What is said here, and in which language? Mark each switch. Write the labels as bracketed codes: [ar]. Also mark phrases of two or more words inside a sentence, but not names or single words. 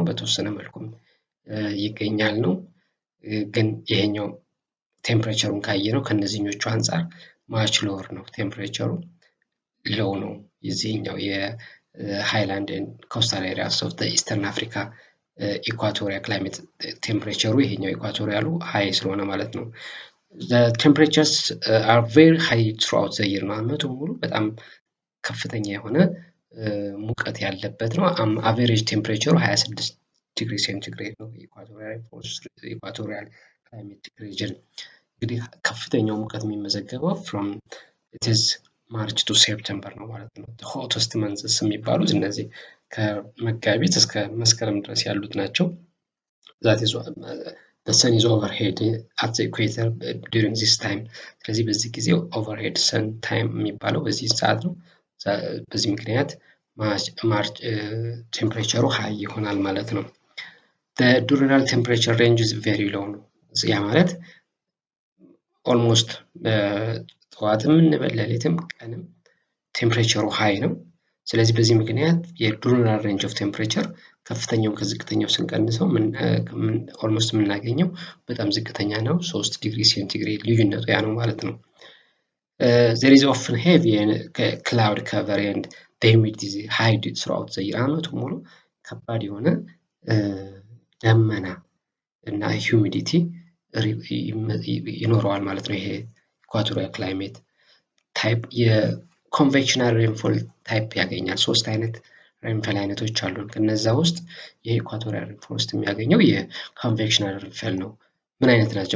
[am] በተወሰነ መልኩም ይገኛል ነው። ግን ይሄኛው ቴምፕሬቸሩን ካየነው ከነዚህኞቹ አንፃር [en] much lower [am] ነው። ቴምፕሬቸሩ ሎው ነው የዚህኛው [en] highland and coastal areas of the eastern Africa equatorial climate [am] ቴምፕሬቸሩ ይሄኛው ኢኳቶሪያሉ ሃይ ስለሆነ ማለት ነው። [en] the temperatures are very high throughout the year [am] ማለት ሙሉ በጣም ከፍተኛ የሆነ ሙቀት ያለበት ነው። አቨሬጅ ቴምፕሬቸሩ 26 [en] degree centigrade [am] ነው [en] equatorial climatic region። [am] እንግዲህ ከፍተኛው ሙቀት የሚመዘገበው [en] from it is March to September [am] ነው ማለት ነው። [en] the hottest months [am] የሚባሉት እነዚህ ከመጋቢት እስከ መስከረም ድረስ ያሉት ናቸው። [en] that is the sun is overhead at the equator during this time። [am] ስለዚህ በዚህ ጊዜ [en] overhead sun time [am] የሚባለው በዚህ ሰዓት ነው። በዚህ ምክንያት [en] March temperature high [am] ይሆናል ማለት ነው። [en] the diurnal temperature range is very low [am] ነው። ያ ማለት ኦልሞስት ጠዋትም እንበል ሌሊትም ቀንም [en] temperature high [am] ነው። ስለዚህ በዚህ ምክንያት [en] dural range of temperature [am] ከፍተኛው ከዝቅተኛው ስንቀንሰው ኦልሞስት የምናገኘው በጣም ዝቅተኛ ነው። 3 [en] degree centigrade [am] ልዩነቱ ያ ነው ማለት ነው። [en] there is often heavy cloud cover and the humidity is high throughout the year [am] ዓመቱ ሙሉ ከባድ የሆነ ደመና እና ሂዩሚዲቲ ይኖረዋል ማለት ነው። ይሄ [en] equatorial climate type convectional rainfall type [am] ያገኛል። 3 አይነት ሬንፎል አይነቶች አሉ። ከነዛ ውስጥ [en] equatorial rainfall [am] ውስጥ የሚያገኘው [en] convectional rainfall [am] ነው። ምን አይነት ናቸው?